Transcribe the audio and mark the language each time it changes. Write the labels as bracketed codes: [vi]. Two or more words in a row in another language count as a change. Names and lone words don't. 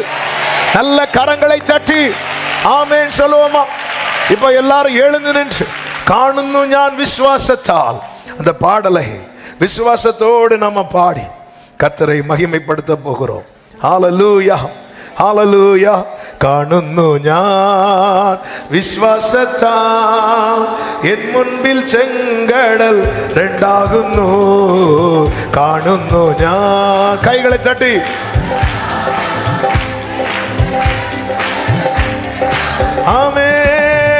[ta] நல்ல கரங்களை தட்டி ஆமென் சொல்லுவோமா? இப்ப எல்லாரும் எழுந்து நின்று [ml] കാണുന്നു ഞാൻ [ta] விசுவாசத்தால் அந்த பாடலை விசுவாசத்தோடு நம்ம பாடி கர்த்தரை மகிமைப்படுத்த போகிறோம். ஹalleluya ஹalleluya. [ml] കാണുന്നു ഞാൻ വിശ്വാസത്താൽ എൻ മുൻപിൽ ചെങ്കടൽ രണ്ടാകുന്നു. കാണുന്നു ഞാൻ. കൈകളെ തട്ടി ആമേൻ.